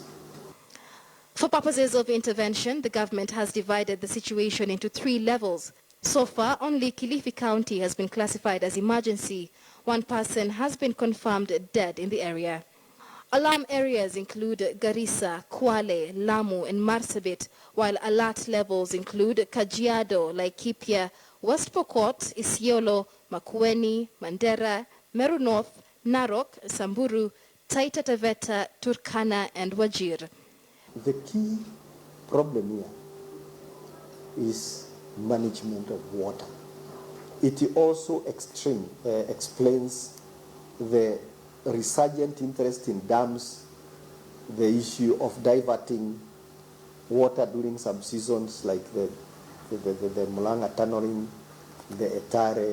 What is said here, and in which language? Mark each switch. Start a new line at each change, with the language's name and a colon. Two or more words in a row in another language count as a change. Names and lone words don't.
English: For purposes of intervention, the government has divided the situation into 3 levels. So far, only Kilifi County has been classified as emergency. 1 person has been confirmed dead in the area. Alarm areas include Garissa, Kwale, Lamu and Marsabit, while alert levels include Kajiado, Laikipia, West Pokot, Isiolo, Makueni, Mandera, Meru North, Narok, Samburu, Taita Taveta, Turkana and Wajir. The key problem here is management of water. It also explains the resurgent interest in dams, the issue of diverting water during some seasons like the Mulanga tunneling, the Etare.